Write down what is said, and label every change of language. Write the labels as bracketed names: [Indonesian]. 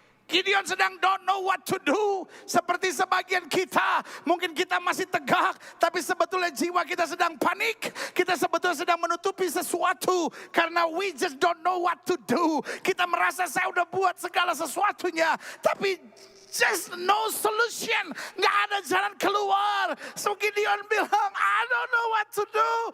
[English] Gideon [Indonesian] sedang [English] don't know what to do. [Indonesian] Seperti sebagian kita. Mungkin kita masih tegak. Tapi sebetulnya jiwa kita sedang panik. Kita sebetulnya sedang menutupi sesuatu. Karena [English] we just don't know what to do. [Indonesian] Kita merasa saya udah buat segala sesuatunya. Tapi [English] just no solution. [Indonesian] Gak ada jalan keluar. [English] So Gideon [Indonesian] bilang, [English] I don't know what to do.